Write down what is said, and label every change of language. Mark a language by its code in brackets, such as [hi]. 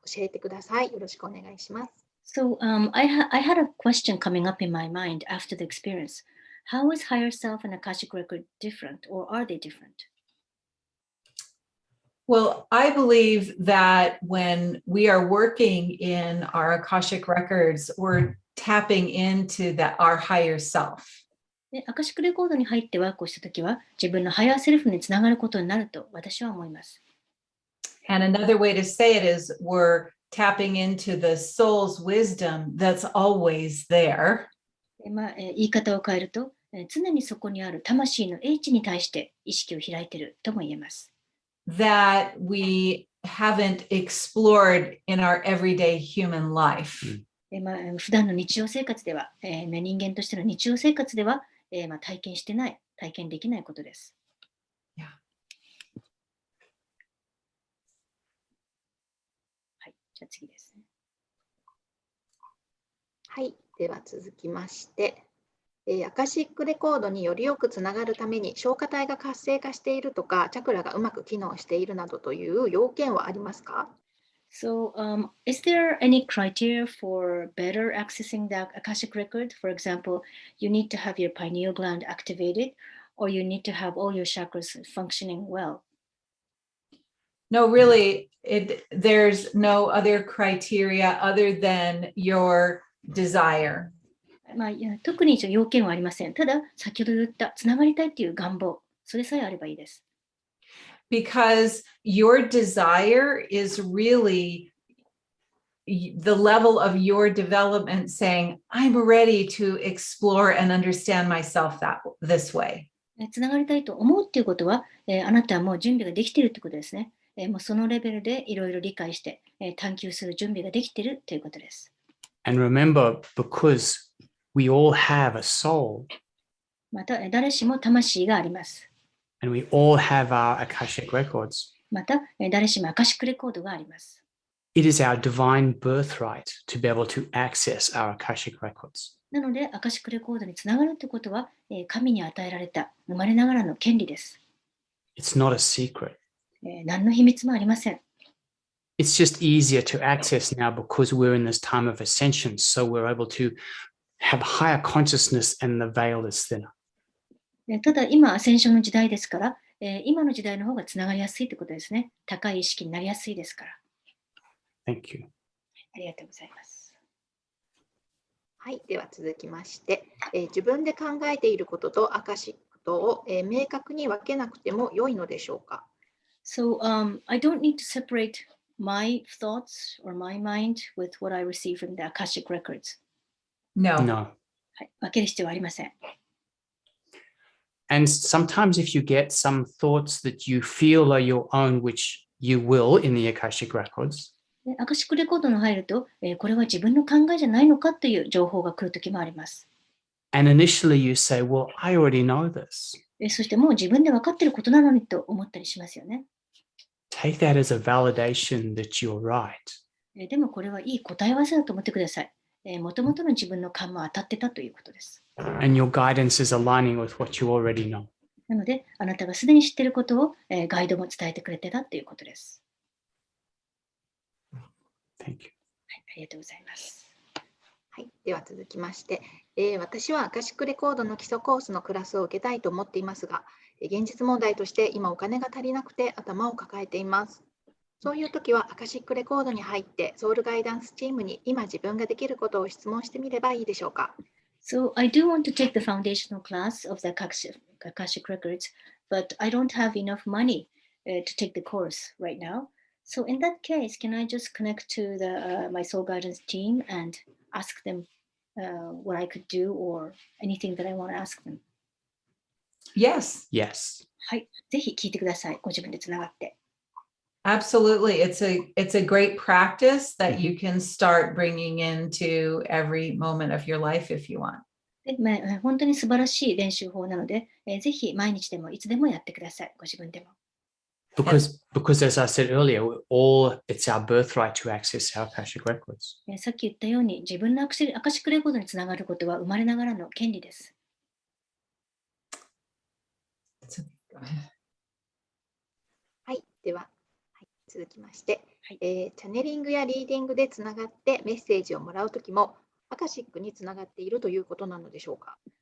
[ja] 教えてください。よろしくお願いします。 [en] So I had a question coming up in my mind after the experience. How is higher self and Akashic record different, or are they different? Well, I believe that when we are working in our Akashic records, we're tapping into our higher self. [ja] アカシックレコードに入ってワークをしたときは、自分のハイヤーセルフにつながることになると私は思います。 [en] And another way to say it is we're tapping into the soul's wisdom that's always there. [ja] 言い方を変えると、常にそこにある魂の英知に対して意識を開いているとも言えます。 [en] That we haven't explored in our everyday human life. [ja] 普段の日常生活では、人間としての日常生活では、体験してない、体験できないことです。 [en] Yeah. [ja] はい、じゃあ次ですね。はい、では続きまして、アカシックレコードによりよくつながるために消化体が活性化しているとか、チャクラがうまく機能しているなどという要件はありますか？ [en] So, is there any criteria for better accessing the Akashic record? For example, you need to have your pineal gland activated, or you need to have all your chakras functioning well. No, really, there's no other criteria other than your desire. [ja] いや特に要件はありません。ただ、先ほど言ったつながりたいという願望、それさえあればいいです。 [en] Because your desire is really the level of your development saying, I'm ready to explore and understand myself this way. [ja] つながりたいと思うっていうことは、あなたはもう準備ができているってことですね。もうそのレベルでいろいろ理解して、探求する準備ができているということです。 [en] And remember, because we all have a soul, [ja] また、誰しも魂があります。 [en] and we all have our Akashic records. [ja] また、誰しもアカシックレコードがあります。 [en] It is our divine birthright to be able to access our Akashic records. [ja] なので、アカシックレコードにつながるということは、神に与えられた生まれながらの権利です。 [en] It's not a secret. [ja] 何の秘密もありません。 [en] It's just easier to access now because we're in this time of ascension, so we're able to have higher consciousness and the veil is thinner. [ja] ただ、今、アセンションの時代ですから、今の時代の方がつながりやすいということですね。高い意識になりやすいですから。 [en] Thank you. [ja] ありがとうございます。はい、では続きまして、自分で考えていることとアカシックとを、明確に分けなくても良いのでしょうか？ [en] So, I don't need to separate my thoughts or my mind with what I receive from the Akashic records. No. No. [ja] はい、分ける必要はありません。 [en] And sometimes if you get some thoughts that you feel are your own, which you will in the Akashic records, [ja] でアカシックレコードに入ると、これは自分の考えじゃないのかという情報が来るときもあります。 [en] and initially you say, well, I already know this. [ja] そしてもう自分で分かっていることなのにと思ったりしますよね。 [en] Take that as a validation that you're right. [ja] でもこれはいい答え合わせだと思ってください。もともとの自分の勘も当たってたということです。 [en] And your guidance is aligning with what you already know. [ja] なので、あなたがすでに知っていることを、ガイドも伝えてくれてたということです。 [en] Thank you. [ja] はい、ありがとうございます。はい、では続きまして、私はアカシックレコードの基礎コースのクラスを受けたいと思っていますが、現実問題として今お金が足りなくて頭を抱えています。そういう時はアカシックレコードに入ってソウルガイダンスチームに今自分ができることを質問してみればいいでしょうか？ [en] So, I do want to take the foundational class of the Akashic records, but I don't have enough money to take the course right now. So, in that case, can I just connect to my soul guidance team and ask them what I could do or anything that I want to ask them? Yes, Yes. [ja] はい、ぜひ聞いてください。ご自分でつながって。 [en] absolutely. It's a great practice that you can start bringing into every moment of your life if you want. [ja] で本当に素晴らしい練習法なので、ぜひ毎日でもいつでもやってください。ご自分でも。 [en] Because as I said earlier, it's our birthright to access our Akashic records. [ja] さっき言ったように、自分のアカシックレコードにつながることは生まれながらの権利です。はい、では、続きまして、はいチャネリングやリーディングでつながってメッセージをもらうときもアカシックにつながっているということなのでしょうか？